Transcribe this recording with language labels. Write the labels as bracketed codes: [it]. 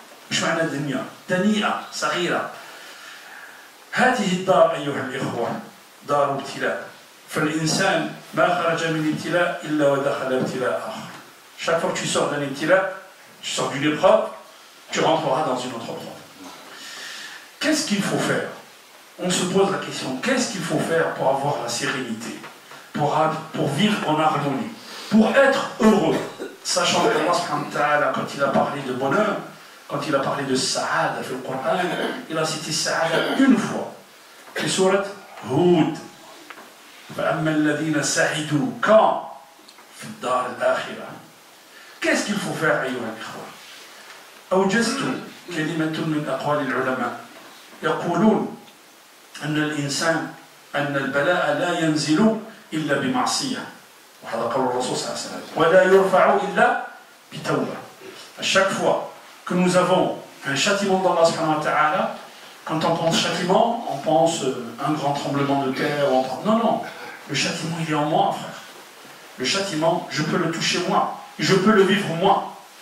[ar] مش معنى دنيا؟ دنيئة صغيرة. هذه الدار أيها الإخوة دار ابتلاء. فالإنسان ما خرج من ابتلاء إلا ودخل ابتلاء آخر. [fr] Chaque fois que tu sors d'un ibtila, tu sors d'une épreuve, tu rentreras dans une autre épreuve. Qu'est-ce qu'il faut faire? On se pose la question, qu'est-ce qu'il faut faire pour avoir la sérénité, pour vivre en harmonie, pour être heureux, sachant que Allah subhanahu wa ta'ala, quand il a parlé de bonheur, quand il a parlé de sa'ada dans le Coran, il a cité sa'ada une fois. C'est sourate Hud. [ar] فَأَمَّا الَّذِينَ سَعِدُوا كَانَ فِي الدَّارِ الْآخِرَةِ. [fr] Qu'est-ce qu'il faut faire [ar] أيها الإخوة؟ أوجزت كلمة من أقوال العلماء يقولون أن الإنسان أن البلاء لا ينزل إلا بمعصية. وهذا قول الرسول صلى الله عليه وسلم. ولا يرفع إلا بتوبة. [fr] À chaque fois que nous avons un châtiment d'Allah subhanahu wa ta'ala, quand on pense châtiment, on pense un grand tremblement de terre. Non, non, le châtiment il est en moi, frère. Le châtiment, je peux le toucher moi, je peux le vivre moi.